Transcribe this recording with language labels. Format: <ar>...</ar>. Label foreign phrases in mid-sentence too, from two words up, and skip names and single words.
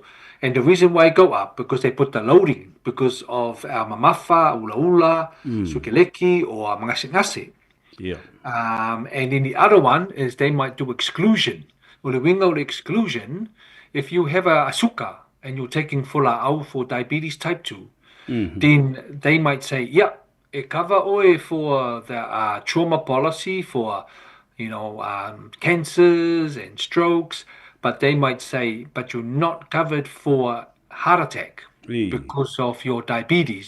<en>And the reason why it go up, because they put the loading, because of our</en> <sm>mamafa, ula, sukeleki,</sm> <en>or mangasingase. And then the other one is they might do exclusion. Well, the wingo exclusion, if you have a asuka and you're taking fula'au for diabetes type 2, then they might say, yeah, it cover oe for the trauma policy for, cancers and strokes, but they might say, but you're not covered for heart attack because of your diabetes.</en>